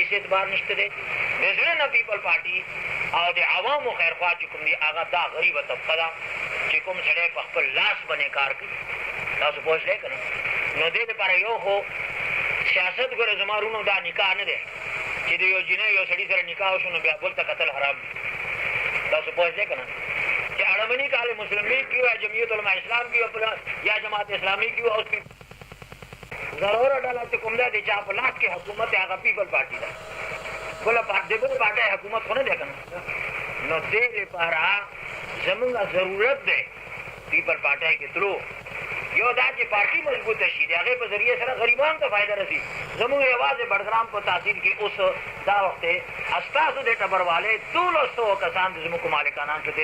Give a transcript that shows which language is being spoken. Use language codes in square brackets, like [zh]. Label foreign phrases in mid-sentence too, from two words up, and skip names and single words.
[ps] هېڅ اعتبار نشته دی د زړه نه پیپل پارټي او د عوامو خیرخوا چې کوم دي هغه دا غریبه طبقه ده چې کوم سړی په خپل لاس باندې کار کوي تاسو پوه شئ که نه نو دې دپاره یو خو سیاست ګوره زما رونو دا نکاح نه دی چې د یو جینۍ یو سړي سره نکاح وشو نو بیا بل ته کتل حرام دي تاسو پوه شئ که نه چې اړمني کال [ur] مسلم لیگ کی ہو یا جمعیت علماء اسلام کی ہو یا جماعت اسلامی کی ہو اس کی ضرور ڈالا [ps] چې کوم دا دی چې په لاس کې حکومت هغه پیپل پارټي ده بله بل پارټۍ حکومت خو نه دی که نه نو دې لپاره زمونږ ضرورت دی پیپل پارټۍ کې تلو یو دا چې پارټي مضبوطه شي د هغې په ذریعې سره غریبانو ته فایده رسي زمونږ یوازې بډګرام په تحصیل کې اوس دا وخت دی استاسو د ټبروالۍ 1200 کسان د زموږ مالکانان چې